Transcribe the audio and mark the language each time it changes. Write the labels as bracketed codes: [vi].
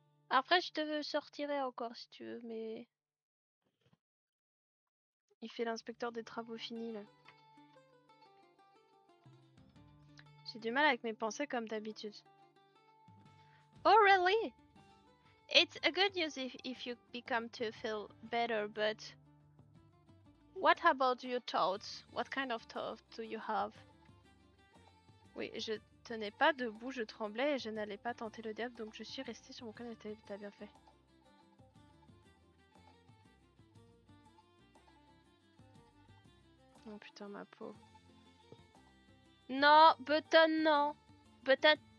[fr] Après, je te sortirai encore si tu veux, mais... Il fait l'inspecteur des travaux finis, là. J'ai du mal avec mes pensées comme d'habitude. [en] Oh, really? It's a good news if you become to feel better, but... What about your thoughts? What kind of thoughts do you have? [fr] Oui, je tenais pas debout, je tremblais et je n'allais pas tenter le diable, donc je suis restée sur mon canapé. T'as bien fait. Oh putain, ma peau. Non, Button, non. Button.